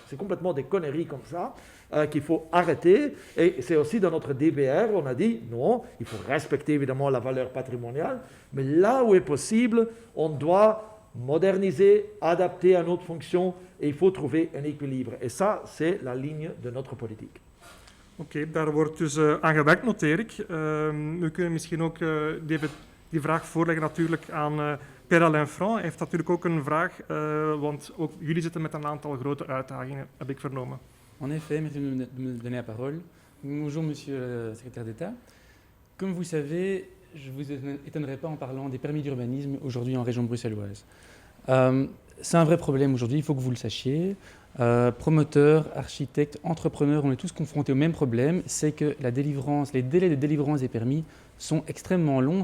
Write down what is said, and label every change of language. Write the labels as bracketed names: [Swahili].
[French] C'est complètement des conneries comme ça qu'il faut arrêter. Et c'est aussi dans notre DBR, on a dit non, il faut respecter évidemment la valeur patrimoniale, mais là où est possible, on doit moderniser, adapter à notre fonction et il faut trouver un équilibre. Et ça, c'est la ligne de notre politique. [Dutch] Oké, daar wordt dus aan gewerkt, noteer ik. We kunnen misschien ook die vraag voorleggen natuurlijk aan Pierre-Alain Franc. Hij heeft natuurlijk ook een vraag, want ook jullie zitten met een aantal grote uitdagingen, heb ik vernomen. [French] En effet, merci de me donner la parole. Bonjour, monsieur le secrétaire d'État. Comme vous savez, je ne vous étonnerai pas en parlant des permis d'urbanisme aujourd'hui en région bruxelloise. C'est un vrai problème aujourd'hui, il faut que vous le sachiez. Promoteurs, architectes, entrepreneurs, on est tous confrontés au même problème, c'est que les délais de délivrance des permis sont extrêmement longs.